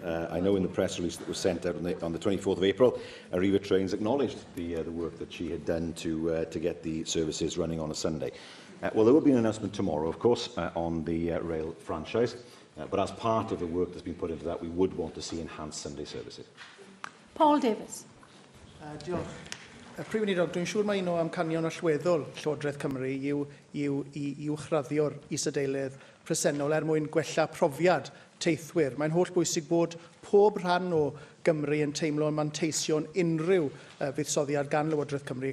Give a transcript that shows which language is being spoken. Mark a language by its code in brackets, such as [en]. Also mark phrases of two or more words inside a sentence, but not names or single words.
[en] I know in the press release that was sent out on the 24th of April, Arriva Trains acknowledged the work that she had done to get the services running on a Sunday. Well, there will be an announcement tomorrow, of course, on the rail franchise, but as part of the work that's been put into that, we would want to see enhanced Sunday services. Paul Davies. [cy] Diolch. Prif Weinidog, dwi'n siŵr mae un o amcanion allweddol Llywodraeth Cymru i'w chraddio'r is-adeilydd presennol mwyn gwella profiad teithwyr. Mae'n holl bwysig bod pob rhan o Gymru yn teimlo'n manteision unrhyw fuddsoddiad gan Llywodraeth Cymru.